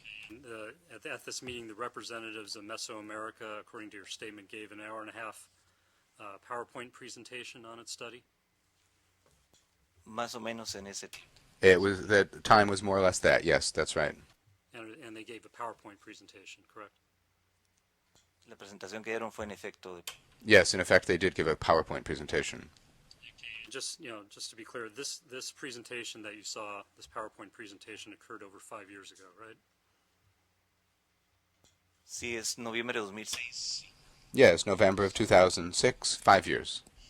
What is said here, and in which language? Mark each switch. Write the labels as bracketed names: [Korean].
[English] And, at this meeting, the representatives of Mesoamerica, according to your statement, gave an hour-and-a-half PowerPoint presentation on its study? [Spanish] Más o menos en ese [English] It was that time was more or less that. Yes, that's right. And they gave a PowerPoint presentation, correct? [Spanish] la presentación que dieron fue en efecto de [English] Yes, in effect, they did give a PowerPoint presentation. Just to be clear, this presentation that you saw, this PowerPoint presentation, occurred over 5 years ago, right? [Spanish] sí es noviembre de 2006. [English] Yes, November of 2006, 5 years.